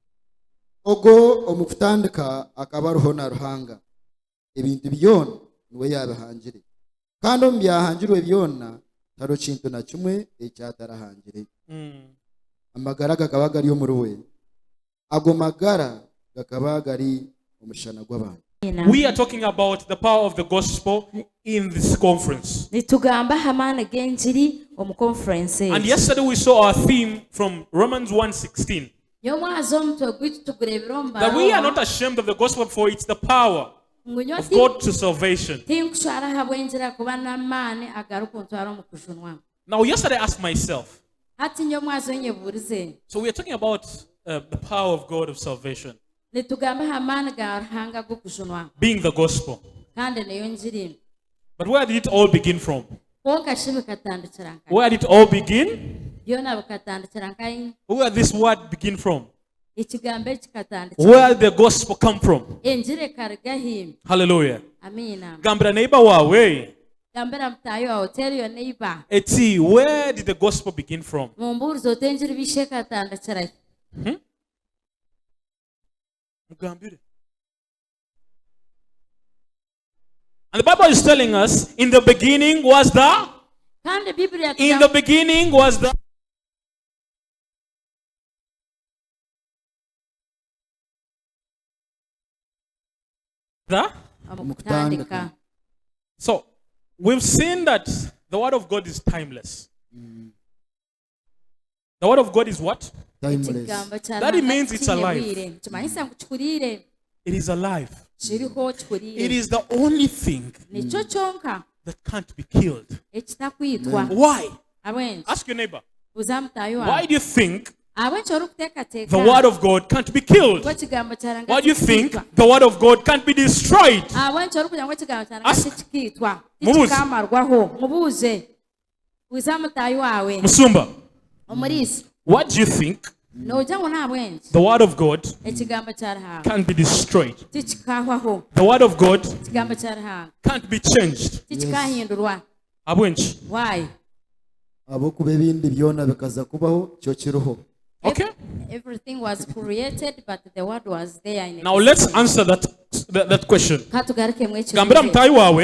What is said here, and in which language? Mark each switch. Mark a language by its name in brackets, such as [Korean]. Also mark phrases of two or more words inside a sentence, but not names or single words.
[Nyankole] Ogwo omukutandika akaba ariho na Ruhanga. Ebintu byona niwe yabihangire. Kandi omu byahangirwe byona taro kintu na kimwe ekyatarahangire. Amagara gakaba gari omuri we. Ago magara gakaba gari omushana gw'abantu. [English] We are talking about the power of the gospel in this conference. [Nyankole] nitugamba hamaani g'enjiri omu conference. [English] And yesterday we saw our theme from Romans 1:16. [Nyankole] Y'omwaza omutwe gwitu tugureebera omu [English] That we are [Nyankole] Barawa. [English] not ashamed of the gospel, for it's the power [Nyankole] Ngunyo [English] of God to salvation. [Nyankole] tinkushwara habw'enjira kuba n'amaani agarukuntwara omu kujunwa. [English] Now, yesterday I asked myself, [Nyankole] Hati ny'omwaza onyeburize. [English] so we are talking about the power of God of salvation, [Nyankole] Nitugamba hamaani ga Ruhanga g'okujunwa. [English] being the gospel. [Nyankole] Kandi neyo njiri. [English] But where did it all begin from? [Nyankole] Konka shi bikatandikira nkayi. [English] Where did it all begin? [Nyankole] Byona bikatandikira nkayi. [English] Where did this word begin from? [Nyankole] Ekigambo ekikatandikira. [English] Where did the gospel come from? [Nyankole] Enjiri ekariga himi. [English] Hallelujah. [Nyankole] Amiina. Gambira neighbor wawe. Gambira mutayi wawe [English] tell your neighbor. Eti, where did the gospel begin from? [Nyankole] Mumbuulize oti enjiri bishi ekatandikira. Mugambire. [English] And the Bible is telling us, in the beginning was the, [Nyankole] Kandi Biblia [English] in the beginning was the, [Nyankole] omukutandika. [English] So, we've seen that the word of God is timeless. The word of God is what? Timeless. [Nyankole] Ekigambo kya [English] That [Nyankole] Ruhanga [English] means it's alive. [Nyankole] kinyebwire. Kimanyisa ngu kikuriire. [English] It is alive. [Nyankole] Kiriho [English] It [Nyankole] kikuriire. [English] is the only thing [Nyankole] Nikyo kyonka [English] that can't be killed. [Nyankole] ekitakwitwa. [English] Why? [Nyankole] Abwenki. [English] Ask your neighbor. [Nyankole] Buuza mutayi [English] Why [Nyankole] wawe. [English] do you think [Nyankole] Abwenki orikuteekateeka. [English] the word of God can't be killed? [Nyankole] Ngu ekigambo kya Ruhanga [English] Why do you think [Nyankole] tikitwa. [English] the word of God can't be destroyed? [Nyankole] Abwenki orikugira ngu ekigambo kya Ruhanga [English] Ask. [Nyankole] tikitwa. Mubuuze. Tikikamarwaho. Mubuuze. Buuza mutayi wawe. Musumba, Omuriisi. [English] what do you think [Nyankole] nojja ngo nabwenki [English] The word of God [Nyankole] ekigambo kya Ruhanga [English] can't be destroyed. [Nyankole] tikikahwaho [English] The word of God [Nyankole] ekigambo kya Ruhanga [English] can't be changed. [Nyankole] tikikahindurwa Abwenchi. [English] why [Nyankole] abokuba ebindi byona bikaza kubaho kyo kiroho. [English] Okay. everything was created but the word was there in Now let's answer that question. [Nyankole] katugaruke mu ekyo Gambira mutayi wawe.